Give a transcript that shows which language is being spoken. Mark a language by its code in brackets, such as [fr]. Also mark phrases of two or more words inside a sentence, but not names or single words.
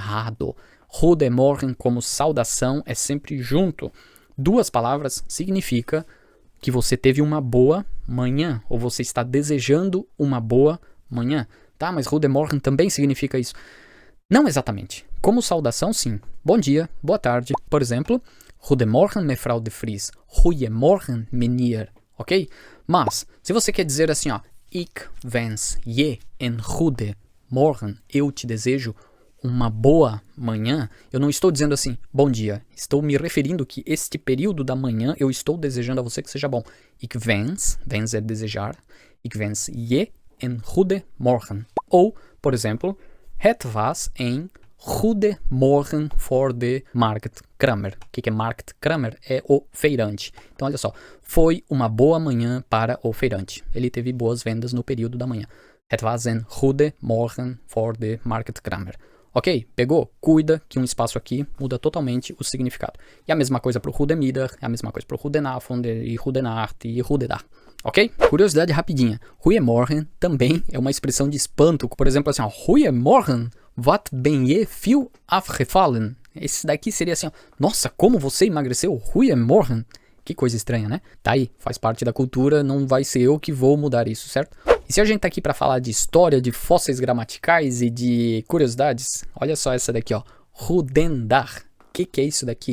[pt] Goedemorgen como saudação é sempre junto. Duas palavras significa que você teve uma boa manhã, ou você está desejando uma boa manhã. Tá, mas Goedemorgen também significa isso. Não exatamente. Como saudação, sim. Bom dia, boa tarde. Por exemplo, [nl] Goedemorgen, mevrouw de Vries. Goedemorgen, meneer. [pt] Ok? Mas, se você quer dizer assim, ó, [nl] ik wens je een goede morgen. [pt] Eu te desejo uma boa manhã. Eu não estou dizendo assim, bom dia. Estou me referindo que este período da manhã eu estou desejando a você que seja bom. [nl] Ik wens [pt] é desejar. [nl] Ik wens je een goede morgen. [pt] Ou, por exemplo, [nl] het was een goede morgen voor de marktkramer. [pt] O que é marktkramer? É o feirante. Então, olha só. Foi uma boa manhã para o feirante. Ele teve boas vendas no período da manhã. [nl] Het was een goede morgen voor de marktkramer. [pt] Ok? Pegou? Cuida que um espaço aqui muda totalmente o significado. E a mesma coisa para o Goedemiddag, é a mesma coisa para o Goedenavond e Goedenacht e Goedendag. Ok? Curiosidade rapidinha. Goedemorgen também é uma expressão de espanto. Por exemplo, assim, ó, [nl] Goedemorgen, wat ben je veel afgevallen? [pt] Esse daqui seria assim, ó, nossa, como você emagreceu? Goedemorgen. Que coisa estranha, né? Tá aí, faz parte da cultura, não vai ser eu que vou mudar isso, certo? E se a gente tá aqui para falar de história, de fósseis gramaticais e de curiosidades, olha só essa daqui, ó. Goedendag. O que é isso daqui?